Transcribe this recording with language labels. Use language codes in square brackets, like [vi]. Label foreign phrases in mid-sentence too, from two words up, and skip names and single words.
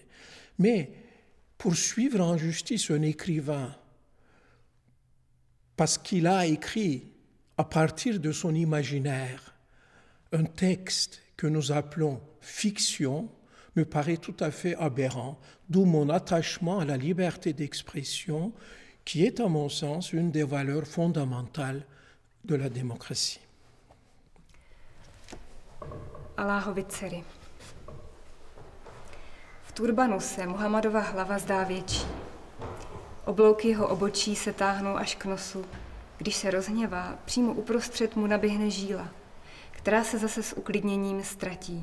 [fr] Mais poursuivre en justice un écrivain parce qu'il a écrit à partir de son imaginaire un texte que nous appelons fiction me paraît tout à fait aberrant, d'où mon attachement à la liberté d'expression qui est, à mon sens, une des valeurs fondamentales de la démocratie. [cs] Alláhovy dcery. V turbanu se Muhammadova hlava zdá větší. Oblouky jeho obočí se táhnou až k nosu. Když se rozhněvá, přímo uprostřed mu naběhne žíla, která se zase s uklidněním ztratí.